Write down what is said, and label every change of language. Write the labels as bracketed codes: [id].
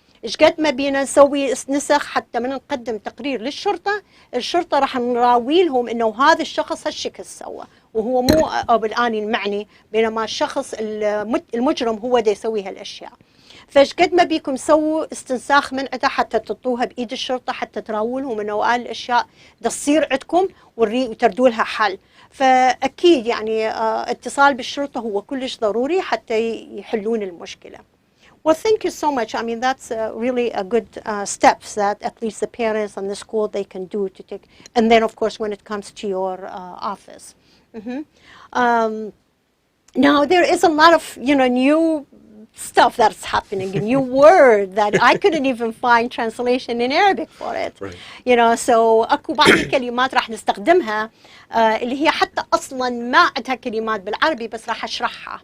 [ar] إيش قد ما بينا نسوي نسخ حتى من نقدم تقرير للشرطة، الشرطة راح نراوي لهم إنه هذا الشخص هالشكل سوى وهو مو بالآن المعني، بينما الشخص المجرم هو دا يسوي هالأشياء. فإيش قد ما بيكم سووا استنساخ من عندها حتى تطوها بإيد الشرطة حتى تراوي لهم إنه قال الأشياء دا تصير عندكم وتردوا لها حل. فأكيد يعني اتصال بالشرطة هو كلش ضروري حتى يحلون المشكلة. [en] Well, thank you so much. I mean, that's really a good steps that at least the parents and the school, they can do to take. And then, of course, when it comes to your office. Now, there is a lot of, new stuff that's happening, a new word that I couldn't even find translation in Arabic for it. Right. So [ar] أكو بعض الكلمات راح نستخدمها اللي هي حتى أصلا ما عندها كلمات بالعربي، بس راح أشرحها.